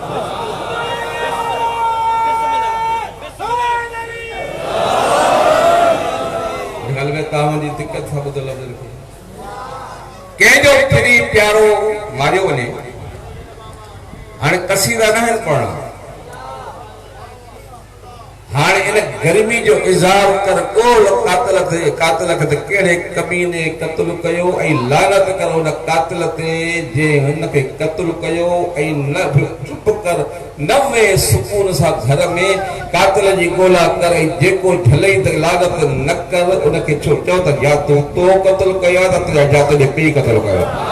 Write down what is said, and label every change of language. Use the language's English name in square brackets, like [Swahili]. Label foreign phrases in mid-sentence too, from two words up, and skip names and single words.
[Sindhi] ॻाल्हि में तव्हां जी दिक़त सां ॿुधल कंहिंजो फिरी प्यारो मारियो वञे। हाणे कसीदा न आहिनि पढ़णा। हाँ इन गर्मी जो इज़हार कर कोल कातिल ते कहिड़े कमीने क़त्ल कयो ऐं लानत कर उन कातिल ते जे हिन खे क़त्ल कयो ऐं न चुप कर नवे सुकून सां घर में कातिल जी ॻोल्हा कर ऐं जेको झलई त लानत न कर उन खे छो चओ त या तो क़त्ल कयो आहे त तुंहिंजा या तुंहिंजे पीउ क़त्ल कयो।